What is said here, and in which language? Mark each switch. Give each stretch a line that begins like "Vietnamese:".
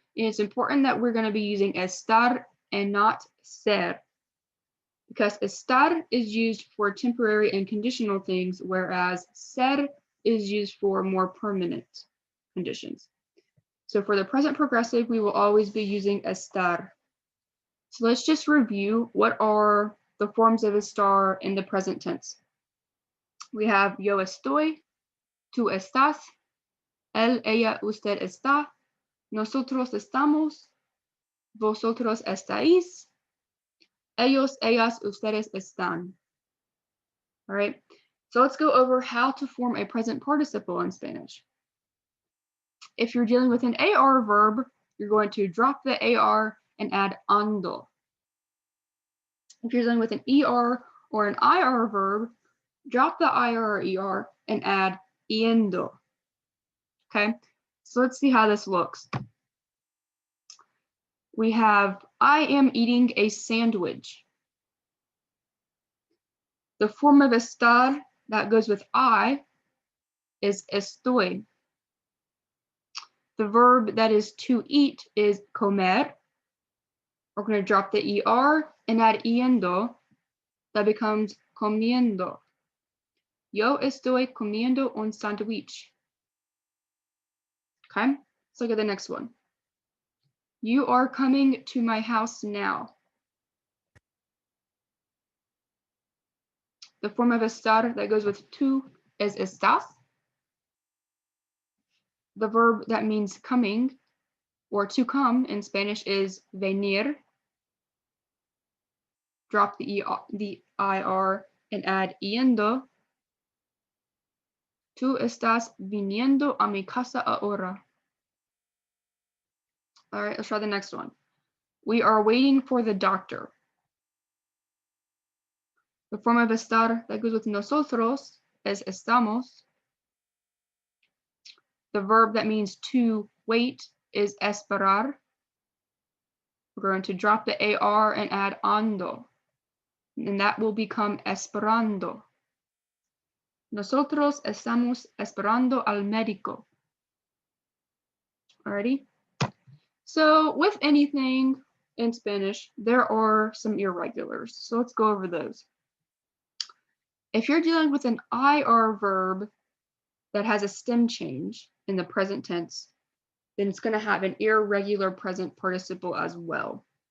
English: And it's important that we're going to be using estar and not ser, because estar is used for temporary and conditional things, whereas ser is used for more permanent conditions. So for the present progressive, we will always be using estar. So let's just review what are the forms of estar in the present tense. We have
Spanish: yo estoy, tú estás, él, ella, usted está, nosotros estamos, vosotros estáis, ellos, ellas, ustedes están.
English: All right, so let's go over how to form a present participle in Spanish. If you're dealing with an AR verb, you're going to drop the AR and add ando. If you're dealing with an ER or an IR verb, drop the IR or ER and add yendo. Okay, so let's see how this looks. We have I am eating a sandwich. The form of estar that goes with I is estoy. The verb that is to eat is comer. We're going to drop the ER and add yendo. That becomes comiendo.
Spanish: Yo estoy comiendo un sándwich.
English: Okay, let's look at the next one. You are coming to my house now. The form of estar that goes with to is estás. The verb that means coming or to come in Spanish is venir. Drop the IR and add yendo.
Spanish: Tú estás viniendo a mi casa ahora.
English: All right, let's try the next one. We are waiting for the doctor. The form of estar that goes with nosotros is estamos. The verb that means to wait is esperar. We're going to drop the AR and add ando, and that will become esperando.
Spanish: Nosotros estamos esperando al médico.
English: Alrighty. So with anything in Spanish, there are some irregulars. So let's go over those. If you're dealing with an IR verb that has a stem change in the present tense, then it's going to have an irregular present participle as well.